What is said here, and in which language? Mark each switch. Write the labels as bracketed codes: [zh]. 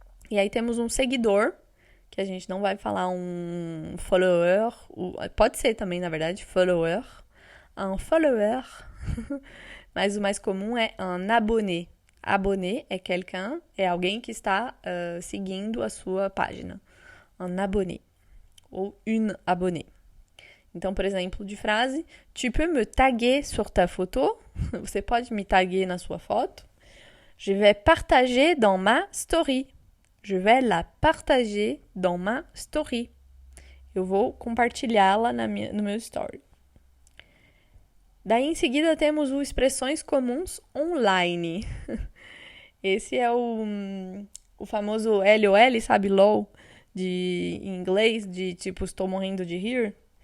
[pt] E aí temos um seguidor, que a gente não vai falar um follower, pode ser também, na verdade, follower, un follower, mas o mais comum é un abonné. Abonné é quelqu'un, é alguém que está seguindo a sua página. [fr] Un abonné, ou une abonnée. [pt] Então, por exemplo, de frase, [fr] tu peux me taguer sur ta photo? [pt] Você pode me taguer na sua foto? [fr] Je vais partager dans ma story. Je vais la partager dans ma story. [pt] Eu vou compartilhá-la no meu story. Daí, em seguida, temos o expressões comuns online. Esse é o famoso LOL, sabe? LOL, em inglês, de tipo, estou morrendo de rir.